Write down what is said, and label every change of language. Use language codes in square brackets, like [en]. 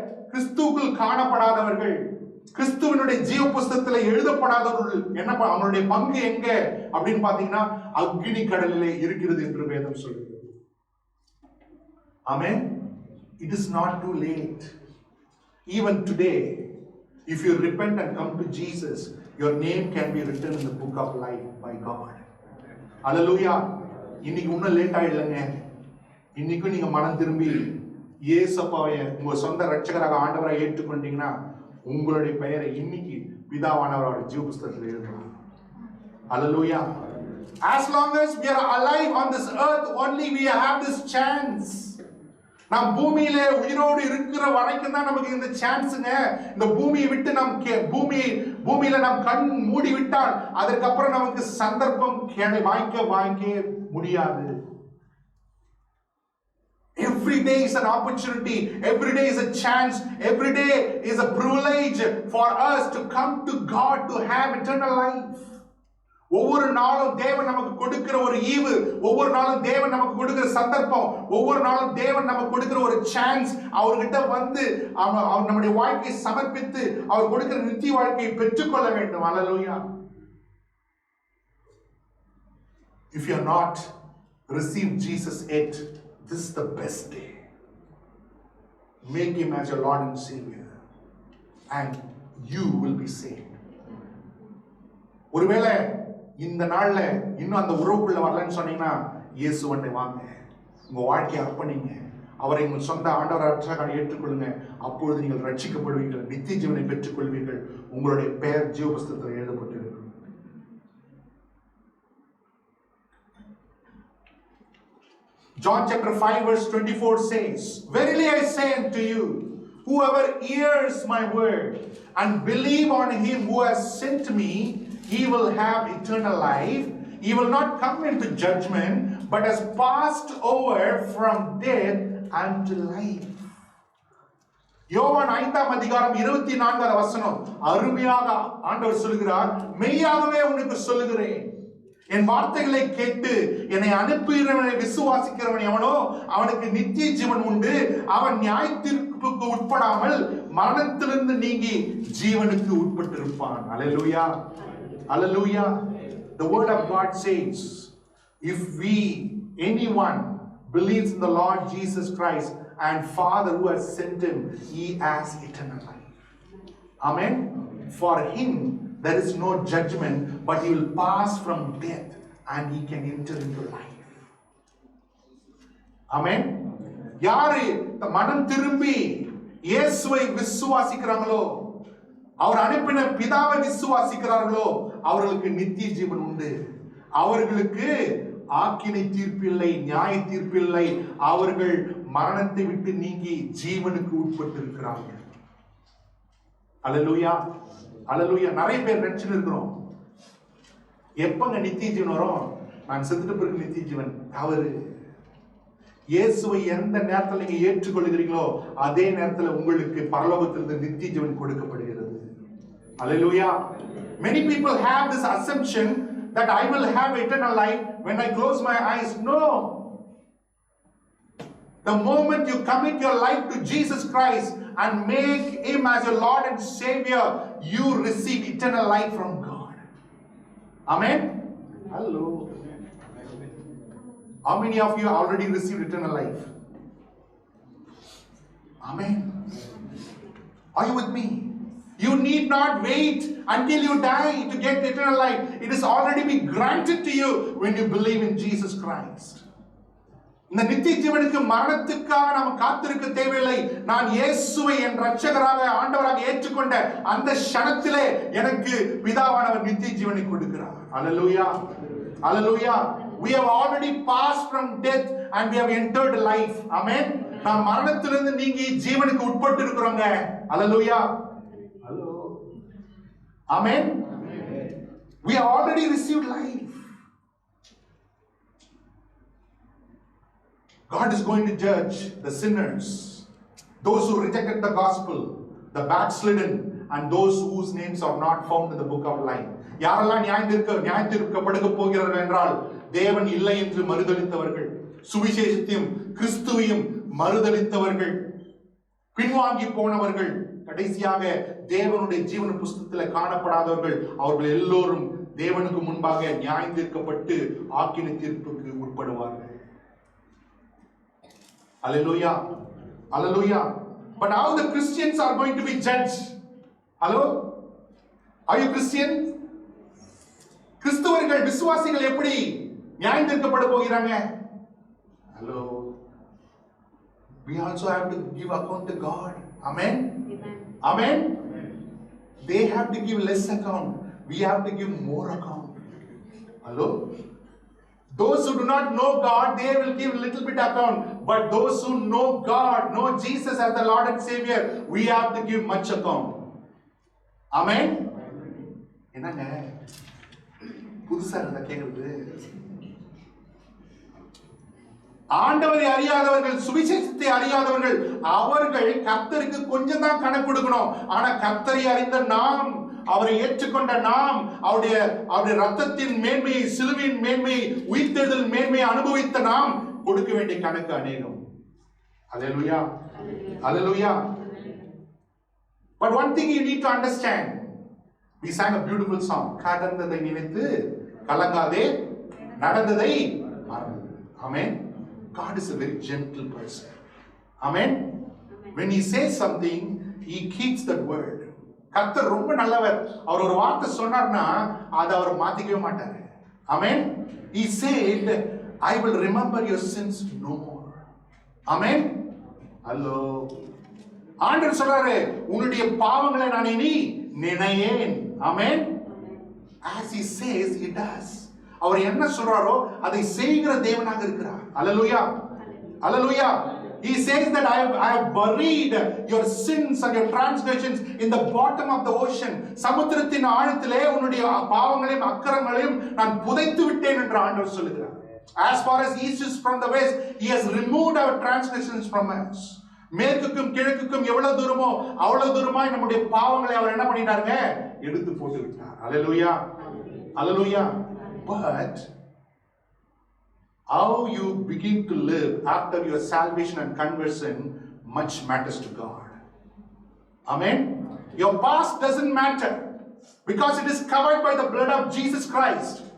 [ta] கிறிஸ்துவுக்குள் காணப்படாதவர்கள், கிறிஸ்துவினுடைய ஜீவ புஸ்தகத்தில் எழுதப்படாதவர்கள் என்ன அவங்களுடைய பங்கு எங்க அப்படின்னு பாத்தீங்கன்னா அக்னி கடலிலே இருக்கிறது என்று வேதம் சொல்கிறது. [en] ஆமென். It is not too late. Even today, if you repent and come to Jesus, your name can be written in the book of life by God. [ta] Hallelujah. இன்னைக்கு இன்னும் லேட் ஆயிடலங்க. இன்னைக்கும் நீங்க மனம் திரும்பி இயேசுவை உங்க சொந்த ரட்சகராக ஆண்டவராக ஏற்றுக்கொண்டீங்கன்னா உங்களுடைய பெயரை இன்னைக்கு பிதாவானவரோட ஜீவ புஸ்தகத்தில் எழுதலாம். [en] Hallelujah. As long as we are alive on this earth, only we have this chance. [ta] நாம் பூமியிலே உயிரோடு இருக்கிற வரைக்கும் தான் நமக்கு இந்த சான்ஸுங்க. இந்த பூமியை விட்டு நாம் பூமியில நாம் கண் மூடி விட்டால் அதற்கப்புறம் நமக்கு சந்தர்ப்பம் வாய்க்க முடியாது. [en] Every day is an opportunity, every day is a chance, every day is a privilege for us to come to God to have eternal life. [ta] ஒவ்வொரு நாளும் தேவன் நமக்கு கொடுக்கிற ஒரு ஈவு, ஒவ்வொரு நாளும் தேவன் நமக்கு கொடுக்கிற சந்தர்ப்பம், ஒவ்வொரு நாளும் தேவன் நமக்கு கொடுக்கிற ஒரு சான்ஸ். அவர்கிட்ட வந்து அவர் நம்முடைய வாழ்க்கையை சமர்ப்பித்து அவர் கொடுக்கிற நித்திய வாழ்க்கையை பெற்றுக்கொள்ள வேண்டும். [en] Hallelujah. If you are not received Jesus yet, this is the best day. Make him as your Lord and Savior and you will be saved. [ta] ஒருவேளை இந்த நாள்ல இன்னும் அந்த உறவுக்குள்ள வரலன்னு சொன்னீங்கன்னா இயேசுவண்டை வாங்க, உங்க வாழ்க்கையை அர்ப்பணிங்க, அவரை உங்கள் சொந்த ஆண்டவராக ஏற்றுக்கொள்ளுங்க. அப்பொழுது நீங்கள் ரட்சிக்கப்படுவீர்கள், நித்திய ஜீவனை பெற்றுக் கொள்வீர்கள். உங்களுடைய பெயர் ஜீவ புஸ்தகத்தில் எழுதப்பட்டிருக்கும். [en] John chapter 5 verse 24 says, "Verily I say unto you, whoever hears my word and believe on him who has sent me, he will have eternal life. He will not come into judgment, but has passed over from death unto life." [ta] யோவான் 5ஆம் அதிகாரம் 24வது வசனம் அருமையாக ஆண்டவர் சொல்கிறார், மெய்யாகவே உனக்கு சொல்லுகிறேன், என் வார்த்தைகளை கேட்டு என்னை அனுப்புகிறவனை விசுவாசிக்கிறவன் எவனோ அவனுக்கு நித்திய ஜீவன் உண்டு. அவன் நியாய தீர்ப்புக்கு உட்படாமல் மரணத்திலிருந்து நீங்கி ஜீவனுக்கு உட்பட்டிருப்பான். [en] Hallelujah. Hallelujah. The word of God says, if anyone believes in the Lord Jesus Christ and Father who has sent him, he has eternal life. Amen. For him there is no judgment, but he will pass from death and he can enter into life. Amen. [ta] யாரு மனம் திரும்பி இயேசுவை விசுவாசிக்கிறாங்களோ, அவர் அனுப்பின பிதாவை விசுவாசிக்கிறார்களோ அவர்களுக்கு நித்திய ஜீவன் உண்டு. அவர்களுக்கு ஆக்கினை தீர்ப்பில்லை, நியாய தீர்ப்பில்லை. அவர்கள் மரணத்தை விட்டு நீங்கி ஜீவனுக்கு உட்பட்டு இருக்கிறார்கள். அல்லேலூயா. அல்லேலூயா. நிறைய பேர் நினைச்சு இருக்கிறோம், எப்பங்க நித்திய ஜீவன் வரும், நான் செத்துட்டு பிறகு நித்திய ஜீவன். அவரு இயேசுவை எந்த நேரத்தில் நீங்க ஏற்றுக்கொள்கிறீங்களோ அதே நேரத்தில் உங்களுக்கு பரலோகத்திலிருந்து நித்திய ஜீவன் கொடுக்கப்படுகிறது. [en] Hallelujah. Many people have this assumption that I will have eternal life when I close my eyes. No. The moment you commit your life to Jesus Christ and make him as your Lord and Savior, you receive eternal life from God. Amen. Hello. How many of you already received eternal life? Amen. Are you with me? You need not wait until you die to get eternal life. It has already been granted to you when you believe in Jesus Christ. [ta] இந்த நித்திய ஜீவனுக்கு மரணத்துக்காக நாம் காத்திருக்க தேவையில்லை. நான் இயேசுவை என் ரட்சகராக ஆண்டவராக ஏற்றுக்கொண்ட அந்த க்ஷணத்திலே எனக்கு பிதாவானவர் நித்திய ஜீவனை கொடுக்கிறார். [en] Hallelujah. Hallelujah. We have already passed from death and we have entered life. Amen. [ta] நாம் மரணத்திலிருந்து நீங்கி ஜீவனுக்கு உட்பட்டு இருக்கிறோங்க. [en] Hallelujah. Hello. Amen. We have already received life. God is going to judge the sinners, those who rejected the gospel, the backslidden, and those whose names are not found in the book of life. [ta] யாரெல்லாம் நியாயத்தீர்க்கப்படுக போகிறார்கள் என்றால், தேவன் இல்லை என்று மறுதலித்தவர்கள், சுவிசேஷத்தையும் கிறிஸ்துவையும் மறுதலித்தவர்கள், பின்வாங்கி போனவர்கள், கடைசியாக தேவனுடைய ஜீவன புஸ்தகத்தில் காணப்படாதவர்கள், அவர்கள் எல்லோரும் தேவனுக்கு முன்பாக நியாயத்தீர்க்கப்பட்டு ஆக்கினை தீர்ப்புக்கு உட்படுவார்கள். [en] Hallelujah. Hallelujah. But how the Christians are going to be judged? Hello? Are you Christian? [ta] கிறிஸ்தவர்கள் விசுவாசிகள் எப்படி நியாயம் தீர்க்கப்பட போகிறாங்க? [en] Hello. We also have to give account to God. Amen. Amen. They have to give less account. We have to give more account. Hello. Those who do not know God, they will give little bit account. But those who know God, know Jesus as the Lord and Savior, we have to give much account. [ta] Amen. என்னங்க புதுசா இருந்தா கேக்குறது? ஆண்டவரை அறியாதவர்கள், சுவிசேஷத்தை அறியாதவர்கள், அவர்கள் கர்த்தருக்கு கொஞ்சம் தான் கணக்கு கொடுக்கணும். ஆனா கர்த்தரை அறிந்த நாம், அவரை ஏற்றுக்கொண்ட நாம், அவருடைய ரத்தத்தின் மேன்மையை, சிலுவையின் மேன்மையை, உயிர்த்தெழுதல் மேன்மையை அனுபவித்த நாம் கொடுக்க வேண்டிய கணக்கு அநேகம். [en] Hallelujah. Hallelujah. But one thing you need to understand. We sang a beautiful song. [ta] கடந்ததை நினைத்து கலங்காதே, நடந்ததை மறந்து. [en] Amen. God is a very gentle person. Amen. When he says something, he keeps that word. [ta] கர்த்தர் ரொம்ப நல்லவர். அவர் ஒரு வார்த்தை சொன்னார்னா அதை அவர் மாத்திக்கவே மாட்டாரு. [en] Amen. He said, I will remember your sins no more. Amen. Hello. [ta] ஆண்டவர் சொல்றாரு, உன்னுடைய பாவங்களை நான் இனி நினையேன். Amen. [en] As he says, he does. [ta] அவர் என்ன சொல்றாரோ அதை செய்கிற தேவனாக இருக்கிறார். [en] Hallelujah. Hallelujah. He says that I have buried your sins and your transgressions in the bottom of the ocean. [ta] சமுத்திரத்தின் ஆழத்திலே உன்னுடைய பாவங்களையும் அக்கிரமங்களையும் நான் புதைத்து விட்டேன் என்று ஆண்டவர் சொல்லுகிறார். [en] As far as east is from the west, he has removed our transgressions from us. [ta] மேற்குக்கும் கிழக்குக்கும் எவ்வளவு தூரமோ அவ்வளவு தூரமாய் நம்முடைய பாவங்களை அவர் என்ன பண்ணிட்டாருங்க? எடுத்து போட்டு விட்டார். Hallelujah. Hallelujah. [en] But how you begin to live after your salvation and conversion much matters to God. Amen. Your past doesn't matter because it is covered by the blood of Jesus Christ.